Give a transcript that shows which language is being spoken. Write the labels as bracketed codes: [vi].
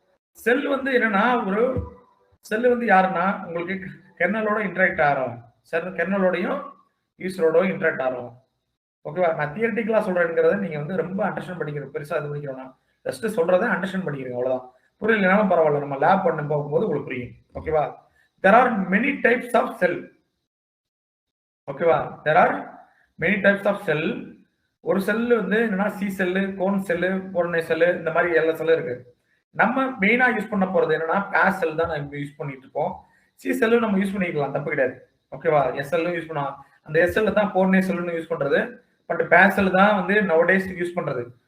[ta] செல் வந்து என்னன்னா, ஒரு செல் வந்து யாருன்னா உங்களுக்கு கெர்னலோட இன்டராக்ட் ஆகிறோம், கெர்னலோடையும் யூசரோட இன்டராக்ட் ஆகிறோம். ஓகேவா? நான் தியரிட்டிக்கலா சொல்றேங்கிறத நீங்க வந்து ரொம்ப அண்டர்ஸ்டாண்ட் பண்ணிக்கிறோம். பெருசா இது பண்ணிக்கிறோம்னா ஜஸ்ட் சொல்றதை அண்டர்ஸ்டாண்ட் பண்ணிக்கிறீங்க, அவ்வளவுதான். புரியலனாலும் பரவாயில்ல, நம்ம லேப் பண்ண போகும்போது உங்களுக்கு புரியும். ஓகேவா? [en] there are many types of cell. ஓகேவா? there are many types of cell. [ta] ஒரு செல் வந்து என்னன்னா C cell, cone cell, போர்னை cell, இந்த மாதிரி எல்லா செல்லும் இருக்கு. நம்ம மெயினா யூஸ் பண்ண போறது என்னன்னா பேஸ் செல் தான் நம்ம யூஸ் பண்ணிட்டு இருக்கோம். சி செல்லு நம்ம யூஸ் பண்ணிக்கலாம், தப்பு கிடையாது. ஓகேவா? எஸ்எல் யூஸ் பண்ணலாம். அந்த எஸ்எல் தான் போர்னை செல்லுன்னு யூஸ் பண்றது. பட் பேஸ் செல் தான் வந்து நவடேஸ் யூஸ் பண்றது.